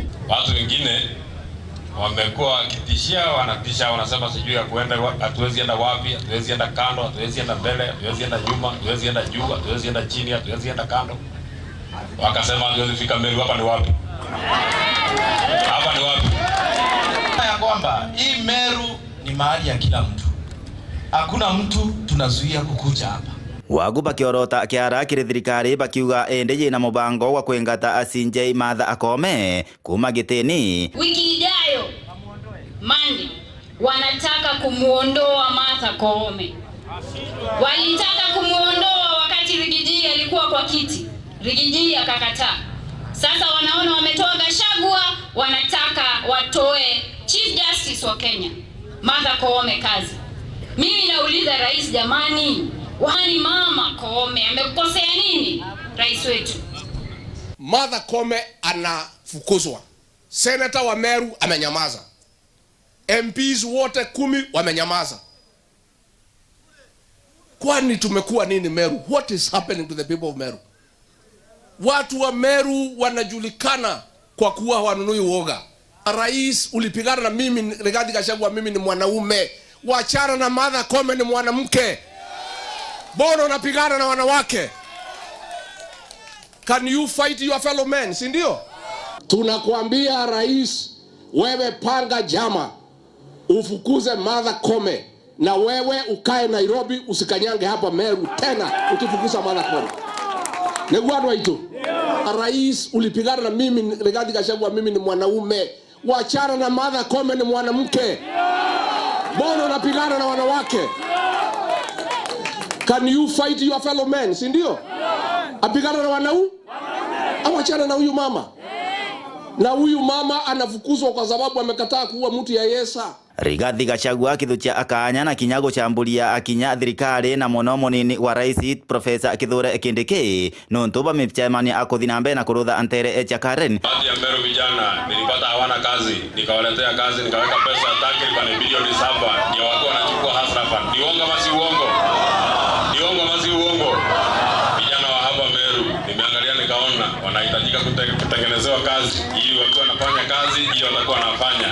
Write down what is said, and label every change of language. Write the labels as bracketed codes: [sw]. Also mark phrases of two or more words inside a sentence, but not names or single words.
[sw] Watu wengine wamekuwa wakitishia, wanatisha, wanasema sijui ya kuenda, hatuwezi enda wapi, hatuwezi enda kando, hatuwezi enda mbele, hatuwezi enda nyuma, hatuwezi enda juu, hatuwezi enda chini, hatuwezi enda kando. Wakasema hatuwezi fika Meru. Hapa ni wapi? Hapa ni wapi? Ya kwamba hii Meru ni mahali ya kila mtu. Hakuna mtu tunazuia kukuja hapa. [mer] Wagu bakiorota kiara kiri thirikari bakiuga endeje na mubango wa kwengata asinje Martha Koome kuma gitini. [sw] Wiki ijayo Monday wanataka kumuondoa Martha Koome. Walitaka kumuondoa wakati Rigiji alikuwa kwa kiti. Rigiji akakataa. Sasa wanaona wametoa Gachagua, wanataka watoe Chief Justice wa Kenya Martha Koome kazi. Mimi nauliza rais, jamani, wani mama Koome amekosea nini rais wetu? Martha Koome anafukuzwa. Senator wa Meru amenyamaza. MPs wote 10 wamenyamaza. Kwani tumekuwa nini Meru? [en] What is happening to the people of Meru? [sw] Watu wa Meru wanajulikana kwa kuwa wanunui uoga. Rais, ulipigana na mimi Rigathi Gachagua, mimi ni mwanaume. Wachana na Martha Koome, ni mwanamke. Bono unapigana na wanawake. [en] Can you fight your fellow men? [sw] Si ndio? Tunakuambia rais, wewe panga jama ufukuze Martha Koome, na wewe ukae Nairobi, usikanyange hapa Meru tena ukifukuza Martha Koome. [mer] Negwado itu. [sw] Rais, ulipigana na mimi Rigathi Gachagua, mimi ni mwanaume. Wachana na Martha Koome, ni mwanamke. Bono unapigana na wanawake. [en] Can you fight your fellow men? [sw] Si ndio? Apigana na wanaume? Awachana na huyu mama. Na huyu mama anafukuzwa kwa sababu amekataa kuua mtu ya Yesa. [mer] Rigathi Gachagua kithukia akanya na kinya gucamburia akinya thirikari na muno munini wa rais Profesa Kithure Kindiki nontu bamicemania akuthi na mbere na kurutha antere echa Karen. [sw] Baadhi ya Meru vijana nilipata hawana kazi, nikawaletea kazi, nikaweka pesa takriban bilioni 7 ndio watu wanachukua hasra fund. Ni uongo ama si uongo? Ni uongo ama si uongo? Vijana wa hapa Meru nimeangalia nikaona wanahitajika kutengenezewa kazi ili watu wanafanya kazi ili watakuwa wanafanya.